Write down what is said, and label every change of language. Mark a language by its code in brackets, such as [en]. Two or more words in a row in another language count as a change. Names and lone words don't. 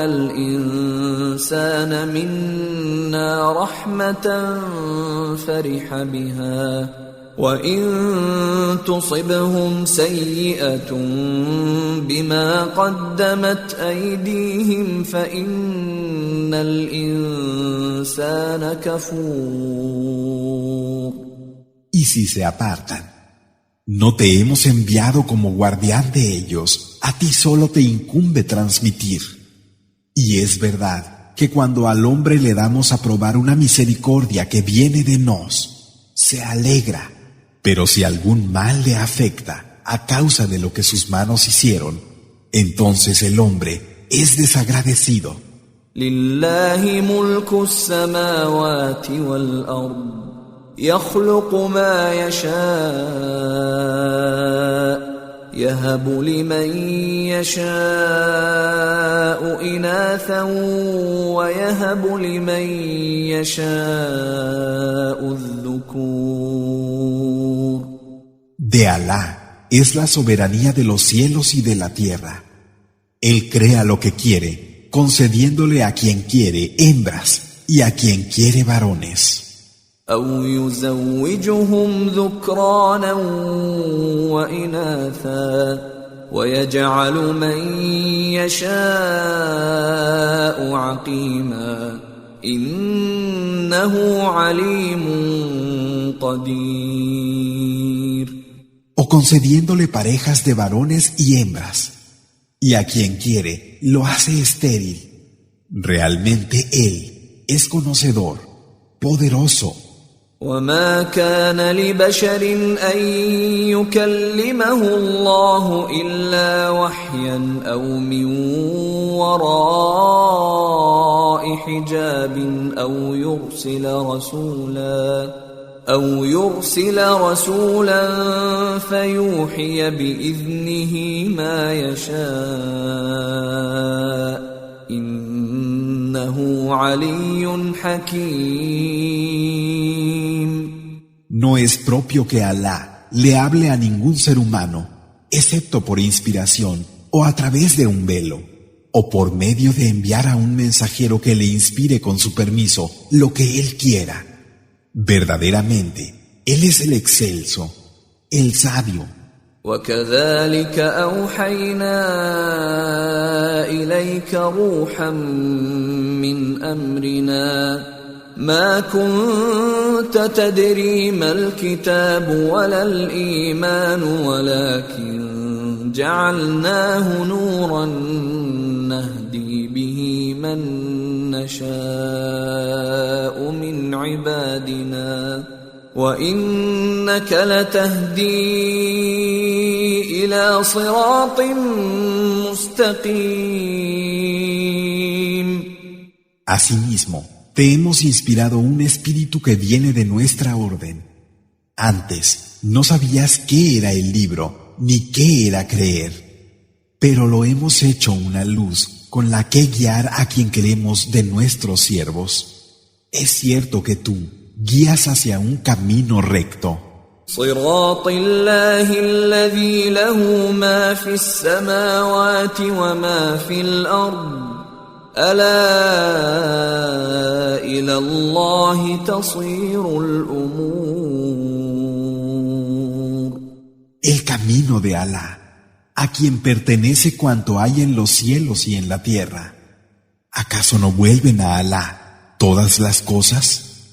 [ar] الإنسان منا رحمة فرح بها وإن تصبهم سيئة بما قدمت أيديهم فإن الإنسان كفور. [es] Y si se apartan, no te hemos enviado como guardián de ellos, a ti solo te incumbe transmitir. Y es verdad que cuando al hombre le damos a probar una misericordia que viene de nos, se alegra. Pero si algún mal le afecta a causa de lo que sus manos hicieron, entonces el hombre es desagradecido. [ar] لله ملك السماوات والأرض يخلق ما يشاء يهب لمن يشاء إناثا ويهب لمن يشاء الذكور. [es] De Alá es la soberanía de los cielos y de la tierra. Él crea lo que quiere, concediéndole a quien quiere hembras y a quien quiere varones. [ar] أو يزوجهم ذكرانا وإناثا ويجعل من يشاء عقيما إنه عليم قدير. [es] O concediéndole parejas de varones y hembras, y a quien quiere lo hace estéril. Realmente Él es conocedor, poderoso. [ar] وما كان لبشر أن يكلمه الله إلا وحيا أو من وراء حجاب أو يرسل رسولا فيوحي بإذنه ما يشاء إنه علي حكيم. [es] No es propio que Alá le hable a ningún ser humano, excepto por inspiración o a través de un velo, o por medio de enviar a un mensajero que le inspire con su permiso lo que él quiera. Verdaderamente, Él es el excelso, el sabio. [ar] وكذلك أوحينا إليك روحا من أمرنا ما كنت تدري ما الكتاب ولا الإيمان ولكن جعلناه نورا نهدي به من نشاء من عبادنا وإنك لتهدي إلى صراط مستقيم. [es] Asimismo, te hemos inspirado un espíritu que viene de nuestra orden. Antes, no sabías qué era el libro, ni qué era creer. Pero lo hemos hecho una luz con la que guiar a quien queremos de nuestros siervos. Es cierto que tú guías hacia un camino recto. [ar] صراط الله الذي له ما في السماوات وما في الأرض ألا إلى الله تصير الأمور. [es] El camino de Alá, a quien pertenece cuanto hay en los cielos y en la tierra. ¿Acaso no vuelven a Alá todas las cosas?